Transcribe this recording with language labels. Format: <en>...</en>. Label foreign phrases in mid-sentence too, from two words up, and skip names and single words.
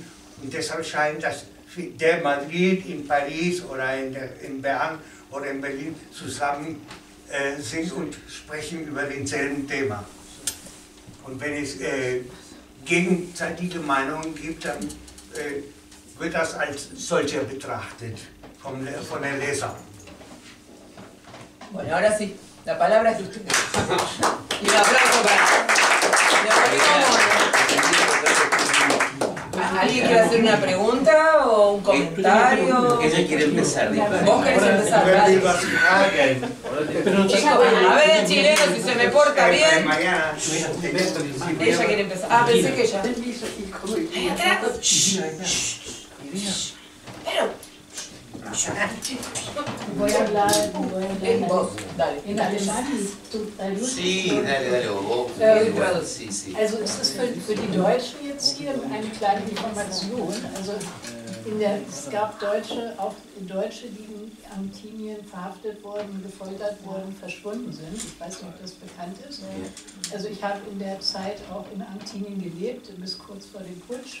<de>Und deshalb scheint, dass der Madrid, in Paris oder in Bern oder in Berlin zusammen sind und sprechen über denselben Thema. Und wenn es gegenseitige Meinungen gibt, dann wird das als solcher betrachtet von den Lesern.</de> <es>Bueno, ahora sí, la palabra es de ustedes. Y un aplauso para... ¿Alguien quiere hacer una pregunta o un comentario? Ella quiere empezar. Vos querés empezar, dale. Chicos, a ver el chileno si se me porta bien. Ella quiere empezar. Ah, pensé que ella. Ahí atrás. Pero. Voy a hablar vos, dale. in Alemán. Sí, dale, vos. Sí.</es> <de>Also es ist für die Deutschen jetzt hier eine kleine Information. Also es gab Deutsche, die in Argentinien verhaftet wurden, gefoltert wurden, verschwunden sind. Ich weiß nicht, ob das bekannt ist. Also ich habe in der Zeit auch in Argentinien gelebt, bis kurz vor dem Putsch.</de>